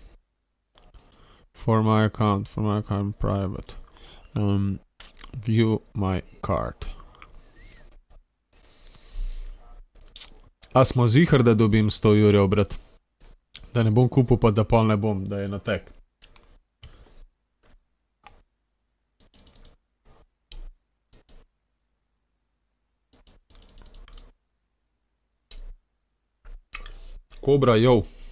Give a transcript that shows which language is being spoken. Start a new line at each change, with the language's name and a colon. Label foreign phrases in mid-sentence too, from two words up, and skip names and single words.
English: For my account private. View my cart.
Slovenian: A smo ziher, da dobim 100 jurjev, brat? Da ne bom kupil, pa da pol ne bom, da je na tek. Kobra, jo.